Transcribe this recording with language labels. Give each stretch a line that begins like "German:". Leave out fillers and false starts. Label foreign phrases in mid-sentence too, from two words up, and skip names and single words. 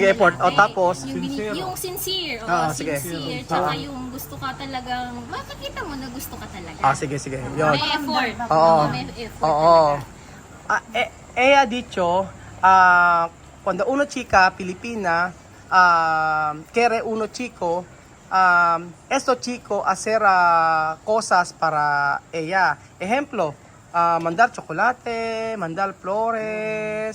Filipino: Nag-e-effort. lalaki. Tapos? Yung sincere. Sige. Sincere. Tsaka yung gusto ka talagang, makikita mo na gusto ka talaga. Sige. Yun. May effort. Oo. May effort Oo. talaga.
Spanish: Ella dicho, cuando uno chica Pilipina, quiere uno chico, esto chico hacer cosas para ella. Ejemplo, mandar chocolate, mandar flores,